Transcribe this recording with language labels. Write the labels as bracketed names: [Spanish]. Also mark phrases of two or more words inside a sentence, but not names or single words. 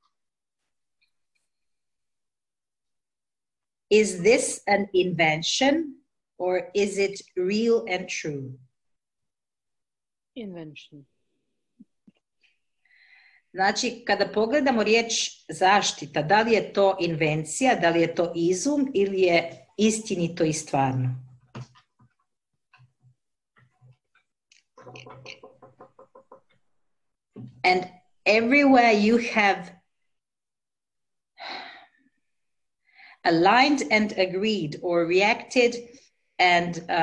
[English] Is this an invention or is it real and true? Invention. [Croatian] Znači, kada pogledamo riječ zaštita, da li je to invencija, da li je to izum ili je istinito i stvarno? [English] And everywhere you have aligned and agreed or reacted and